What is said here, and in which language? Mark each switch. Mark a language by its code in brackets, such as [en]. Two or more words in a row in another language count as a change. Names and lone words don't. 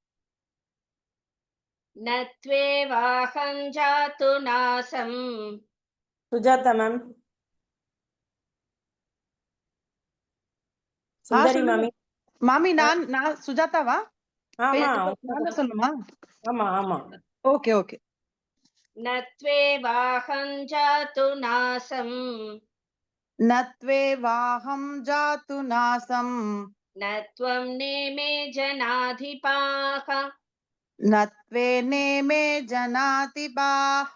[sa] न त्वेवाहं जातु नासम्. [ta] சுஜாதா மேம். சுந்தரி மாமி. மாமி நான் சுஜாதாவா? ஆமா நான் சொல்லணுமா? ஆமா ஆமா. [en] okay okay. [sa] न त्वेवाहं जातु नासं न त्वेवाहं जातु नासं न त्वं नेमे जनाधिपाः न त्वेनेमे जनातिपाः